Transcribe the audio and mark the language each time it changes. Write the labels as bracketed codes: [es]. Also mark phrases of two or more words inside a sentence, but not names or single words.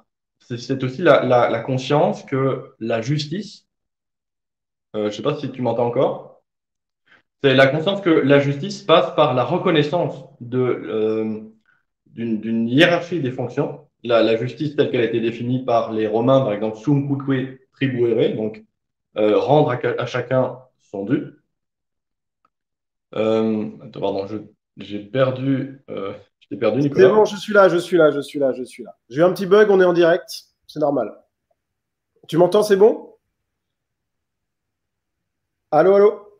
[fr] C'est aussi la conscience que la justice, je ne sais pas si tu m'entends encore, c'est la conscience que la justice passe par la reconnaissance d'une hiérarchie des fonctions. La justice telle qu'elle a été définie par les Romains, par exemple, [la] sum cuique tribuere, [fr] donc rendre à chacun son dû. Attends, pardon, j'ai perdu, je t'ai perdu, C'est Nicolas. bon, je suis là. J'ai eu un petit bug, on est en direct, c'est normal. Tu m'entends, c'est bon? Allô, allô?